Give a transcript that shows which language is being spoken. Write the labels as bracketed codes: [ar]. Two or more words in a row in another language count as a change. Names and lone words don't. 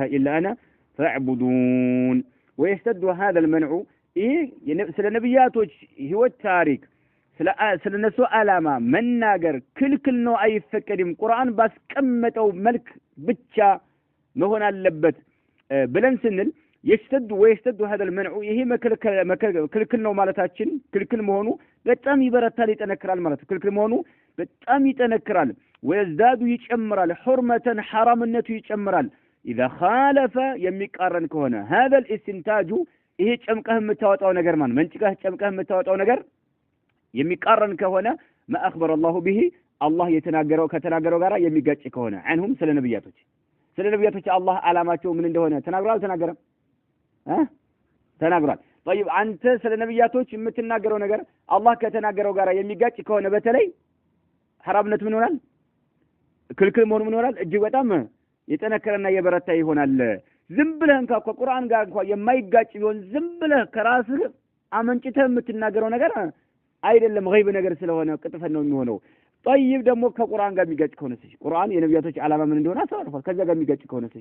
[ar] إلا أنا فاعبدون ويشتد هذا المنع سل [am] نبياتوች ህይወት ታሪክ ስለ እነሱ ዓላማ መናገር ክልክል ነው አይፈቀድም ቁርአን ባስቀመጠው መልክ ብቻ መሆን አለበት ብለን ስንል [ar] ويشتد هذا المنع [am] ይሄ ክልክል ነው ማለታችን ክልክል መሆኑ በጣም ይበረታል ይጠነክራል ማለት ክልክል መሆኑ በጣም ይጠነክራል ويزداد ይጨምራል حرمة حرامነቱ ይጨምራል [ar] إذا خالف [am] የሚቃረን ከሆነ [ar] هذا الاستنتاج [am] ይሄ ጨምቀህ የምታወጣው ነገር መንጭቀህ ጨምቀህ የምታወጣው ነገር የሚቃረን ከሆነ [ar] ما أخبر الله به الله [am] ከተናገረው ጋራ የሚጋጭ ከሆነ عنهم ስለ ነብያቶች አላህ ዓላማቸው ምን እንደሆነ ተናግሯል ተናግሯል طيب አንተ ስለ ነብያቶች የምትናገረው ነገር አላህ ከተናገረው ጋራ የሚጋጭ ከሆነ በተለይ حرامነት ምን ይሆናል ክልክል መሆኑ ምን ይሆናል እጅግ በጣም የጠነከረና የበረታ ይሆናል ዝም ብለህ እንኳን ከቁርአን ጋር እንኳን የማይጋጭ ቢሆን ዝም ብለህ ከራስህ አመንጭተህ የምትናገረው ነገር አይደለም ገይብ ነገር ስለሆነ ቅጥፈት ነው የሚሆነው طيب ደግሞ ከቁርአን ጋር የሚጋጭ ከሆነ ቁርአን የነብያቶች ዓላማ ምን እንደሆነ አሳልፏል ከዛ ጋር የሚጋጭ ከሆነ